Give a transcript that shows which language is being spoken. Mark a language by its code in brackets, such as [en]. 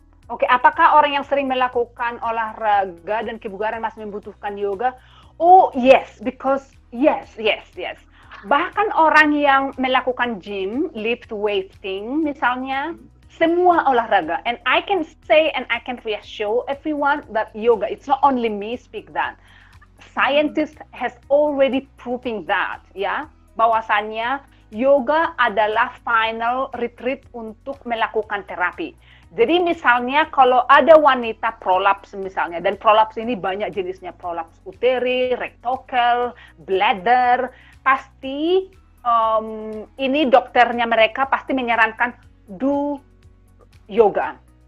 [id] Oke, apakah orang yang sering melakukan olahraga dan kebugaran masih membutuhkan yoga? [en] Oh, yes, because yes. [id] Bahkan orang yang melakukan gym, lift weighting misalnya, semua olahraga. [en] And I can say and I can reassure everyone that yoga, it's not only me speak that. Scientists has already proving that, [id] ya, bahwasannya yoga adalah [en] final retreat [id] untuk melakukan terapi. Jadi misalnya kalau ada wanita prolaps misalnya, dan prolaps ini banyak jenisnya, prolaps uteri, rectocal, bladder, pasti ini dokternya mereka pasti menyarankan [en] do yoga.